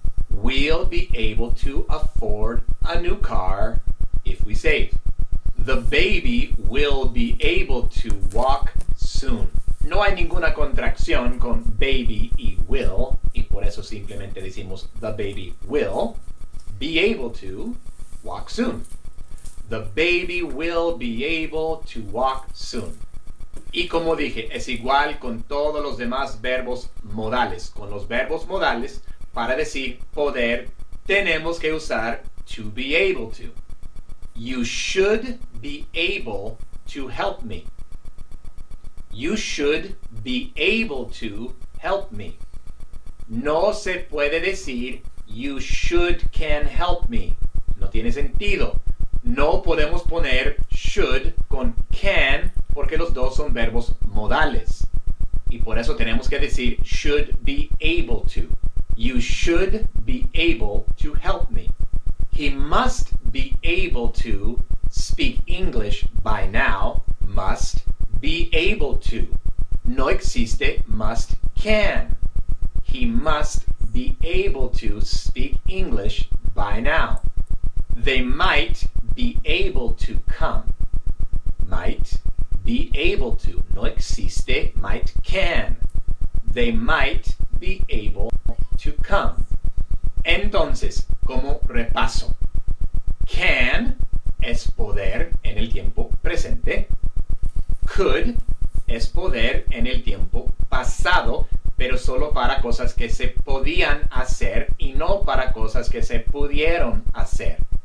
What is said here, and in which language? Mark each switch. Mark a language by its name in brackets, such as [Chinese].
[English] We'll be able to afford a new car if we save. The baby will be able to walk soon. [Spanish] No hay ninguna contracción con baby y will, y por eso simplemente decimos [English] the baby will be able to walk soon. The baby will be able to walk soon. [Spanish] Y como dije, es igual con todos los demás verbos modales. Con los verbos modales, para decir poder, tenemos que usar to be able to. [English] You should be able to help me. You should be able to help me. [Spanish] No se puede decir [English] you should can help me. [Spanish] No tiene sentido. No podemos poner should con can porque los dos son verbos modales. Y por eso tenemos que decir should be able to. [English] You should be able to help me. He must be able to speak English by now. Must be able to. [Spanish] No existe [English] must can. He must be able to speak English by now. They might be able to come. Might be able to. [Spanish] No existe [English] might can. They might be able to come. [Spanish] Entonces, como repaso, can es poder en el tiempo presente. Could es poder en el tiempo pasado, pero solo para cosas que se podían hacer y no para cosas que se pudieron hacer.